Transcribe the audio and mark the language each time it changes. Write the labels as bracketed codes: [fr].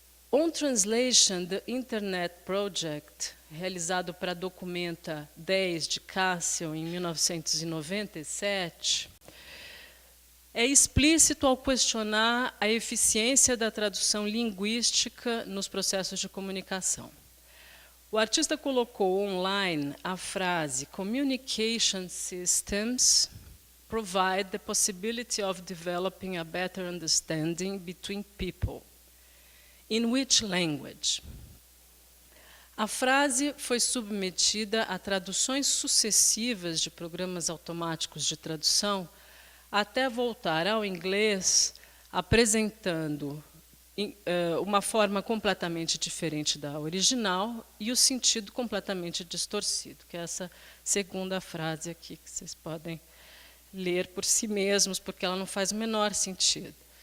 [pt] On Translation, The Internet Project, realizado para a Documenta 10 de Cassel em 1997, é explícito ao questionar a eficiência da tradução linguística nos processos de comunicação. O artista colocou online a frase [en] "Communication systems provide the possibility of developing a better understanding between people. In which language?" [pt] A frase foi submetida a traduções sucessivas de programas automáticos de tradução até voltar ao inglês, apresentando uma forma completamente diferente da original e o sentido completamente distorcido, que é essa segunda frase aqui, que vocês podem ler por si mesmos, porque ela não faz o menor sentido.